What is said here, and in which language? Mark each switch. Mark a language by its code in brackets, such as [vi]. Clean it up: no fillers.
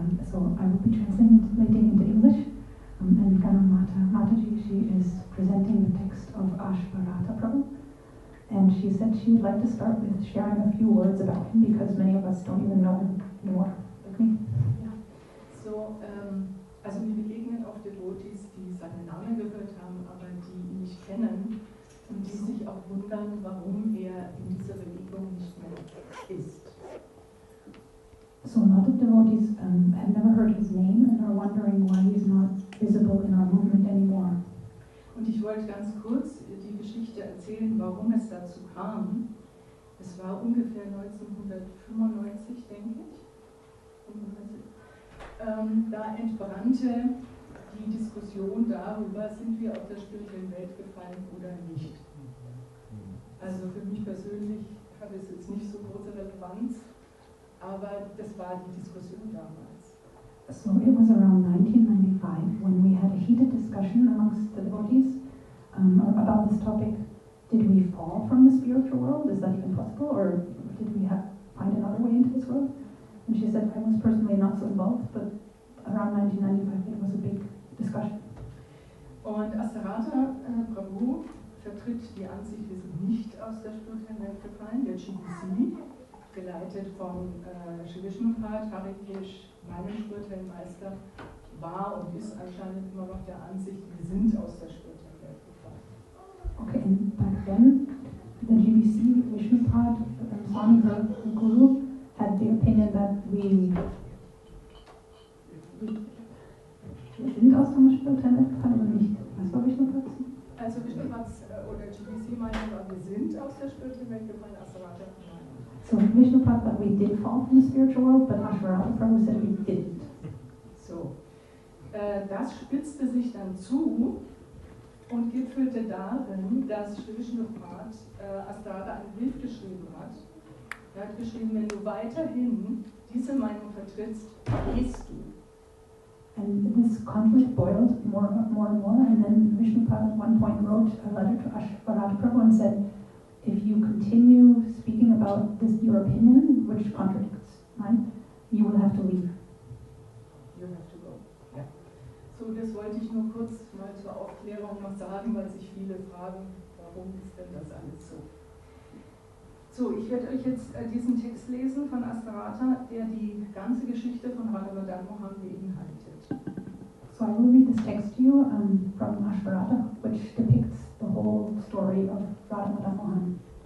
[en] So I will be translating into English, and Mataji, she is presenting the text of Radha Prabhu, and she said she would like to start with sharing a few words about him because many of us don't even know him anymore, like me. [de] Ja. So, also mir begegnen oft Devotees, die seinen Namen gehört haben, aber die ihn nicht kennen und die sich auch wundern, warum er in dieser Bewegung nicht mehr ist. [en] So a lot of devotees have never heard his name and are wondering why he's not visible in our movement anymore. [de] Und ich wollte ganz kurz die Geschichte erzählen, warum es dazu kam. Es war ungefähr 1995, denke ich. 95. Da entbrannte die Diskussion darüber, sind wir aus der spirituellen Welt gefallen oder nicht. Also für mich persönlich hat es jetzt nicht so große Relevanz, aber das war die Diskussion damals. [en] So it was around 1995 when we had a heated discussion amongst the devotees about this topic. Did we fall from the spiritual world? Is that even possible? Or did we find another way into this world? And she said, I was personally not so involved, but around 1995 it was a big discussion. [de] Und Radha Prabhu vertritt die Ansicht, wir sind nicht aus der spirituellen Welt gefallen, der GBC, geleitet von Sri Vishnupad, Harikish, meinem spirituellen Meister, war und ist anscheinend immer noch der Ansicht, wir sind aus der spirituellen Welt gefallen. [en] Okay, and back then, the GBC, Vishnupad, Swami, her guru, had the opinion that we [de] sind aus der spirituellen Welt gefallen oder nicht. Was war Vishnupad? Also Vishnupad oder GBC meinte, wir sind aus der spirituellen Welt gefallen, Radha nein. [en] So Vishnupad that we did fall from the spiritual world, but Radha Prabhu said we didn't. [de] So, das spitzte sich dann zu und gipfelte darin, dass Sri Vishnupad Radha einen Brief geschrieben hat. Er hat geschrieben, wenn du weiterhin diese Meinung vertrittst, gehst du. [en] And this conflict boiled more and more, and then Vishnupad at one point wrote a letter to Radha Prabhu and said, if you continue speaking about this, your opinion, which contradicts mine, you will have to leave. You have to go. Ja. [de] So, das wollte ich nur kurz mal zur Aufklärung noch sagen, weil sich viele fragen, warum ist denn das alles so? So, ich werde euch jetzt diesen Text lesen von Radha, der die ganze Geschichte von Radha Madana beinhaltet. [en] So I will read this text to you from Radha, which depicts the whole story of Radha Madana.